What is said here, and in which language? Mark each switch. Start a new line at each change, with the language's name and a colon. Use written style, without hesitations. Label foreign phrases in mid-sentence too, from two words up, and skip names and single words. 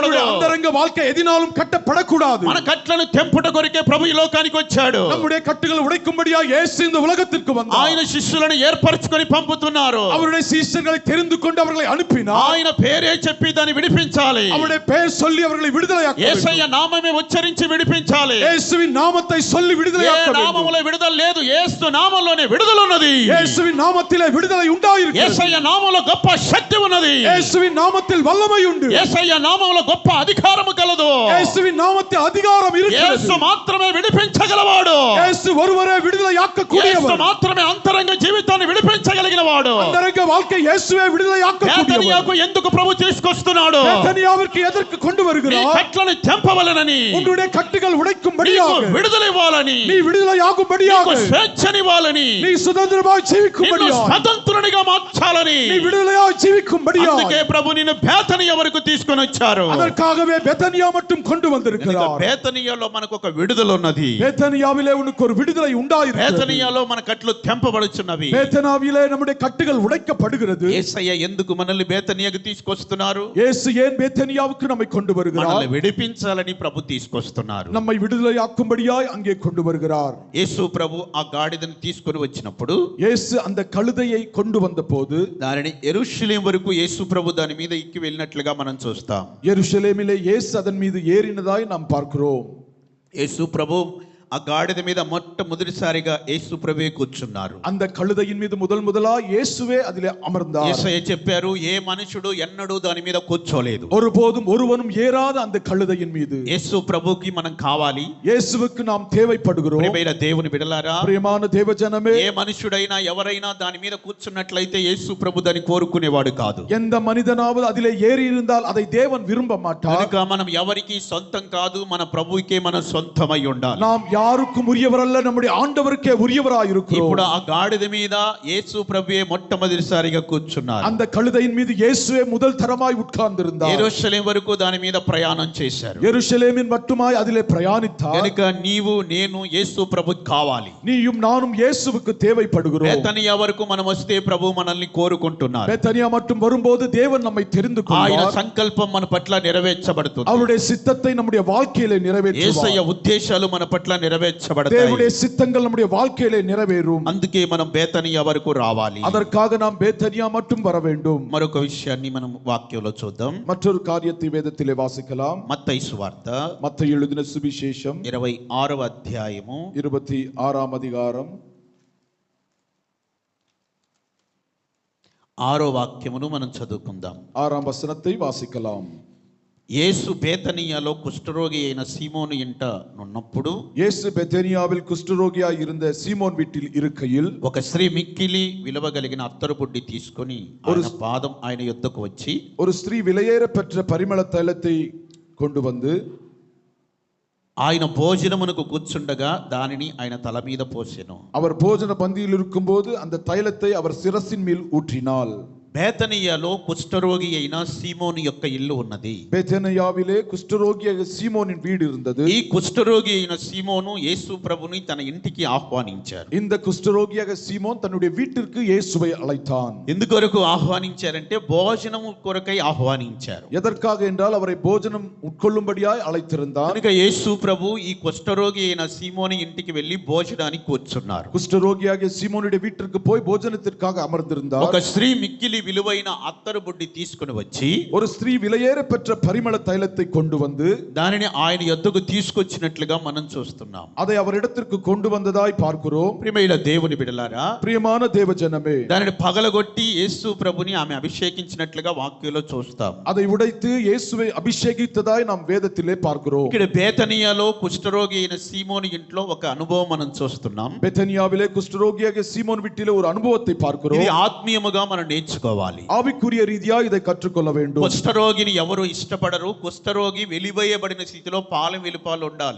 Tamil: உன்னுடைய அந்தரங்க வாழ்க்கை எதினாலும் கட்டப்படக்கூடாது.
Telugu: మన కట్లను తెంపుట కొరకే ప్రభు ఈ లోకానికి వచ్చాడు.
Tamil: நம்முடைய கட்டுகளை உடைக்கும்படியாக இயேசு இந்த உலகத்திற்கு வந்தார்.
Telugu: ఆయన శిష్యులను ఏర్పరచుకొని పంపుతున్నారు.
Tamil: அவருடைய சீஷர்களை தெரிந்து கொண்டு அவர்களை அனுப்பினார்.
Telugu: ఆయన పేరే చెప్పి దాన్ని విడిపించాలి.
Tamil: அவருடைய பெயர் சொல்லி அவர்களை விடுதலையாக்க
Telugu: యేసయ్య
Tamil: வேண்டும்.
Telugu: నామమే ఉచ్చరించి విడిపించాలి.
Tamil: இயேசுவின் நாமத்தை சொல்லி
Telugu: ఏ
Tamil: விடுதலையாக்க வேண்டும்.
Telugu: నామములో విడుదల లేదు, యేసు నామములోనే విడుదల ఉన్నది.
Tamil: இயேசுவின் நாமத்திலே விடுதலை உண்டாயிருக்கிறது.
Telugu: యేసయ్య నామములో గొప్ప శక్తి ఉన్నది.
Tamil: இயேசுவின் நாமத்தில் வல்லமை உண்டு.
Telugu: యేసయ్య నామములో గొప్ప అధికారము కలదు.
Tamil: இயேசுவின் நாமத்தில் அதிகாரம்
Telugu: యేసు
Tamil: இருக்கிறது.
Telugu: మాత్రమే విడిపించగలవాడు.
Tamil: இயேசு ஒருவரே விடுதலையாக்க
Telugu: యేసు
Tamil: கூடியவர்.
Telugu: మాత్రమే అంతరంగ జీవితాన్ని విడిపించగలిగిన వాడు.
Tamil: அந்தரங்க வாழ்க்கை இயேசுவே விடுதலையாக்க கூடியவர்.
Telugu: బేతనియాకు ఎందుకు ప్రభు తీసుకొస్తున్నాడు?
Tamil: பெத்தனியாவிற்கு எதற்கு கொண்டு
Telugu: నీ
Tamil: வருகிறார்?
Telugu: కట్లను తెంపవలనని,
Tamil: உன்னுடைய கட்டுகள்
Telugu: నీకు
Tamil: உடைக்கும்படியாக,
Telugu: విడుదల ఇవ్వాలని,
Tamil: நீ விடுதலையாகும்படியாக,
Telugu: నీకు స్వేచ్ఛనివ్వాలని,
Tamil: நீ சுதந்திரமாய்
Telugu: నిన్ను
Tamil: ஜீவிக்கும்படியாக,
Telugu: స్వతంత్రునిగా మార్చాలని.
Tamil: நீ விடுதலையாய் ஜீவிக்கும்படியாக,
Telugu: అందుకే ప్రభు నిన్ను బేతనియ వరకు తీసుకొని వచ్చారు.
Tamil: அதற்காகவே பெத்தனியா மட்டும் கொண்டு வந்திருக்கிறார்.
Telugu: బేతనియలో మనకు ఒక విడుదల ఉన్నది.
Tamil: பெத்தனியாவிலே உனக்கு ஒரு விடுதலை உண்டாயிருக்கிறது.
Telugu: బేతనియలో మన కట్లు తెంపబడుచున్నవి.
Tamil: பெத்தனாவிலே நம்முடைய கட்டுகள் உடைக்கப்படுகிறது.
Telugu: యేసయ్య ఎందుకు మనల్ని బేతనియకు తీసుకొస్తున్నారు?
Tamil: இயேசு ஏன் பெத்தனியாவுக்கு நம்மை கொண்டு வருகிறார்?
Telugu: మనల్ని విడిపించాలని ప్రభు తీసుకొస్తున్నారు.
Tamil: நம்மை விடுதலையாக்கும்படியாய் அங்கே கொண்டு வருகிறார்.
Telugu: యేసు ప్రభు ఆ గాడిదను తీసుకొని వచ్చినప్పుడు,
Tamil: இயேசு அந்த கழுதையை கொண்டு வந்த போது
Telugu: దానిని యెరూషలేము వరకు యేసు ప్రభు దాని మీద ఎక్కి వెళ్ళినట్లుగా మనం చూస్తాం.
Tamil: எருசலேமிலே இயேசு அதன் மீது ஏறினதாய் நாம் பார்க்கிறோம்.
Telugu: యేసు ప్రభు ఆ గాడిద మీద మొట్టమొదటిసారిగా యేసు ప్రభువే కూర్చున్నారు.
Tamil: அந்த கழுதையின் மீது முதலா இயேசுவே அதிலே அமர்ந்தார்.
Telugu: యేసయ్య చెప్పారు, ఏ మనుషుడు ఎన్నడూ దాని మీద కూర్చోలేదు.
Tamil: ஒருபோதும் ஒருவனும் ஏறாத அந்த கழுதையின் மீது
Telugu: యేసు ప్రభువుకి మనం కావాలి.
Tamil: இயேசுவுக்கு நாம் தேவைப்படுகிறோம்.
Telugu: ప్రియమైన దేవుని బిడ్డలారా,
Tamil: பிரியமான தேவஜனமே,
Telugu: ఏ మనుషుడైనా ఎవరైనా దాని మీద కూర్చున్నట్లయితే యేసు ప్రభు దాన్ని కోరుకునేవాడు కాదు.
Tamil: எந்த மனிதனாவது அதிலே ஏறி இருந்தால் அதை தேவன் விரும்ப மாட்டார்.
Telugu: కనుక మనం ఎవరికి సొంతం కాదు, మన ప్రభువుకే మనం సొంతమై ఉండాలి.
Tamil: நாம் யாருக்கும் உரியவரல்ல, நம்முடைய ஆண்டவருக்கே உரியவராய் இருக்கிறோம்.
Telugu: ఇప్పుడు ఆ గాడిద మీద యేసు ప్రభువే మొట్టమొదటిసారిగా కూర్చున్నారు.
Tamil: அந்த கழுதையின் மீது இயேசுவே முதல் தரமாய் உட்கார்ந்திருந்தார்.
Telugu: యెరూషలేం వరకు దాని మీద ప్రయాణం చేశారు.
Tamil: எருசலேமின் மட்டுமாய் அதிலே பிரயாணித்தார்.
Telugu: కనుక నీవు నేను యేసు ప్రభుకి కావాలి.
Tamil: நீயும் நானும் இயேசுவுக்கு தேவைப்படுகிறோம்.
Telugu: బేతనియా వరకు మనం వస్తే ప్రభు మనల్ని కోరుకుంటున్నారు.
Tamil: பெத்தனியா மட்டும் வரும்போது தேவன் நம்மை தெரிந்து
Telugu: ఆయన
Tamil: கொள்வார்.
Telugu: సంకల్పం మన పట్ల నెరవేర్చబడుతుంది.
Tamil: அவருடைய சித்தத்தை நம்முடைய வாழ்க்கையிலே நிறைவேற்றுவார்.
Telugu: యేసయ్య ఉద్దేశాలు మన పట్ల నెరవేర్చబడతాయి.
Tamil: தேவனுடைய சித்தங்கள் நம்முடைய வாழ்க்கையிலே நிறைவேறும்.
Telugu: అందుకే మనం బేతనియా వరకు రావాలి.
Tamil: அதற்காக நாம் பேத்தனியா மட்டும் வர வேண்டும்.
Telugu: మరొక విషయాన్ని మనం వాక్యంలో చూద్దాం.
Tamil: மற்றொரு காரியத்தை வேதத்திலே வாசிக்கலாம்.
Telugu: మత్తయి సువార్త
Tamil: மத்தேயு எழுதின சுவிசேஷம்
Telugu: 26వ అధ్యాయము
Tamil: 26ஆம் அதிகாரம்
Telugu: 6వ వాక్యమును మనం చదువుకుందాం.
Tamil: 6ஆம் வசனத்தை வாசிக்கலாம்.
Telugu: యేసు బేతనియాలో కుష్ఠరోగి అయిన సీమోను ఇంట ఉన్నప్పుడు
Tamil: இயேசு பெத்தனியாவில் குஷ்டரோகியாய் இருந்த சீமோன் வீட்டில் இருக்கையில்
Telugu: ఒక స్త్రీ మిక్కిలి విలువ కలిగిన అత్తరు బుడ్డి తీసుకొని ఆయన యొద్దకు వచ్చి
Tamil: ஒரு ஸ்திரீ விலையேற பெற்ற பரிமள தைலத்தை கொண்டு வந்து
Telugu: ఆయన భోజనమునకు కూర్చుండగా దానిని ఆయన తల మీద పోసెను.
Tamil: அவர் போஜன பந்தியில் இருக்கும்போது அந்த தைலத்தை அவர் சிரசின் மேல் ஊற்றினாள்.
Telugu: బేతనియాలో కుష్ఠరోగి అయిన సీమోను యొక్క ఇల్లు ఉన్నది.
Tamil: பெத்தனியாவிலே குஷ்டரோகியாக சீமோனின் வீடு இருந்தது.
Telugu: ఈ కుష్ఠరోగి అయిన సీమోను యేసు ప్రభుని తన ఇంటికి ఆహ్వానించారు.
Tamil: இந்த குஷ்டரோகியாக சீமோன் தன்னுடைய வீட்டிற்கு இயேசுவை அழைத்தான்.
Telugu: ఎందుకొరకు ఆహ్వానించారంటే భోజనము కొరకై ఆహ్వానించారు.
Tamil: எதற்காக என்றால் அவரை போஜனம் உட்கொள்ளும்படியாய் அழைத்திருந்தான்.
Telugu: కనుక యేసు ప్రభు ఈ కుష్ఠరోగి అయిన సీమోని ఇంటికి వెళ్లి భోజనానికి కూర్చున్నారు.
Tamil: குஷ்டரோகியாக சீமோனுடைய வீட்டிற்கு போய் போஜனத்திற்காக அமர்ந்திருந்தார்.
Telugu: ఒక స్త్రీ మిక్కిలి విలువైన అత్తరు బుడ్డి తీసుకుని వచ్చి
Tamil: ஒரு ஸ்திரீ விலையேற பெற்ற பரிமள தைலத்தை கொண்டு வந்து
Telugu: దానిని ఆయన యొద్దకు తీసుకొచ్చినట్లుగా మనం చూస్తున్నాం.
Tamil: அதை அவரிடத்திற்கு கொண்டு வந்ததாய் பார்க்கிறோம்.
Telugu: ప్రియమైన దేవుని బిడ్డలారా,
Tamil: பிரியமான தேவஜனமே,
Telugu: దానిని పగలగొట్టి యేసు ప్రభుని ఆమె అభిషేకించినట్లుగా వాక్యంలో చూస్తాం.
Tamil: அதை உடைத்து இயேசுவை அபிஷேகித்ததாய் நாம் வேதத்திலே பார்க்கிறோம்.
Telugu: ఇక్కడ బేతనియాలో కుష్ఠరోగి అయిన సీమోని ఇంట్లో ఒక అనుభవం మనం చూస్తున్నాం.
Tamil: பெத்தனியாவிலே குஷ்டரோகியாக சீமோன் வீட்டிலே ஒரு அனுபவத்தை பார்க்கிறோம்.
Telugu: ఇది ఆత్మీయముగా మనం నేర్చుకోవాలి.
Tamil: ஆவிக்குரிய ரீதியா இதை கற்றுக்கொள்ள வேண்டும்.
Telugu: కుష్ఠరోగిని ఎవరు ఇష్టపడరు. కుష్ఠరోగి వెలివేయబడిన స్థితిలో పాలెం వెలుపాలు ఉండాలి.